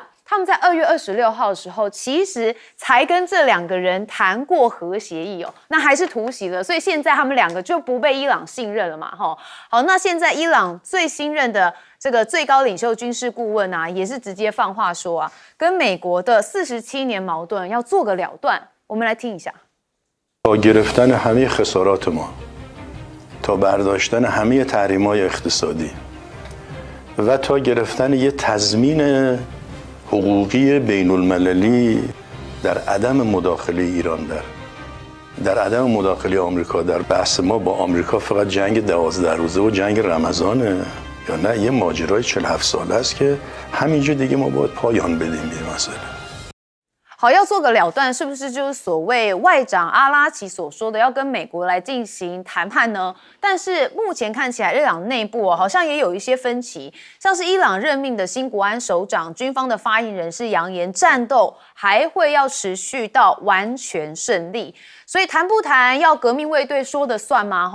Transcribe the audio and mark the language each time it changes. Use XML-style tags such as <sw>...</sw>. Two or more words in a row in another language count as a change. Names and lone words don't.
<zh>他们在2月26号的时候，其实才跟这2个人谈过核协议哦，那还是突袭了，所以现在他们2个就不被伊朗信任了嘛，好，那现在伊朗最新任的这个最高领袖军事顾问啊，也是直接放话说啊，跟美国的47年矛盾要做个了断。我们来听一下。</zh> <fa>با گرفتن همه خسارات ما تا برداشتن همه تحریم‌های اقتصادی و تا گرفتن یه تضمین حقوقی بین‌المللی در عدم مداخله ایران در عدم مداخله آمریکا در بحث ما با آمریکا فقط جنگ 12 روزه و جنگ رمضانه یا نه یه ماجرای 47 ساله است که همینجا دیگه ما باید پایان بدیم به مسئله。</fa> <zh>好，要做个了断，是不是就是所谓外长阿拉奇所说的要跟美国来进行谈判呢？但是目前看起来，伊朗内部好像也有一些分歧，像是伊朗任命的新国安首长，军方的发言人是扬言战斗还会要持续到完全胜利，所以谈不谈要革命卫队说的算吗？</zh>